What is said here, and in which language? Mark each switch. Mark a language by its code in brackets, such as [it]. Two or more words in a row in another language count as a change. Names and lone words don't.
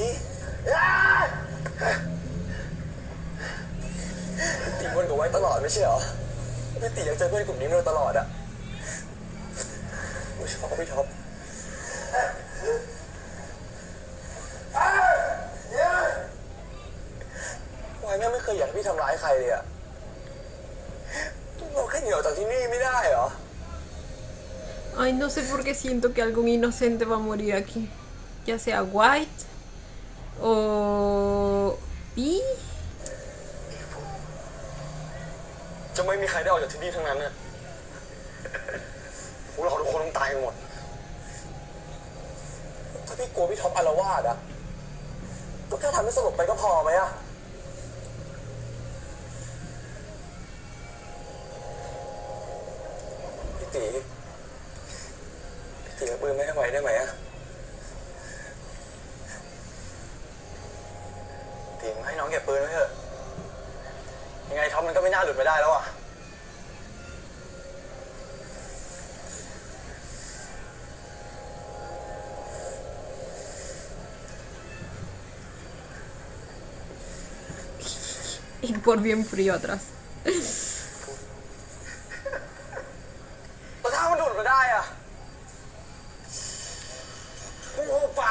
[th] ตีวนกับไว้ตลอดไม่ใช่เหรอพี่ตีอยากเจอเพื่อนกลุ่มนี้มาโดยตลอดอะ ไม่ชอบพี่ท็อปวายแม่ไม่เคยอยากให้พี่ทำร้ายใครเลยอะเราแค่หนีออกจากที่นี่ไม่ได้เหรอ [es] Ay, no sé por qué siento que algún inocente va a morir aquí. Ya sea White o P. [th] จะไม่มีใครได้ออกจากที่นี่ทั้งนั้นนะพวกเราทุกคนต้องตายกันหมด ถ้าพี่กลัวพี่ท็อปอาละวาดอะก็แค่ทำให้สลบไปก็พอไหมอะพี่ตีเอาปืนไม่ให้ไว้ได้ไหมอะ ทีมให้น้องเก็บปืนไว้เถอะ ยังไงท็อปมันก็ไม่น่าหลุดไปได้แล้วอ่ะ [es] Y por bien frío atrás. [th] แล้วถ้ามันหลุดมาได้อะมึงโหปาก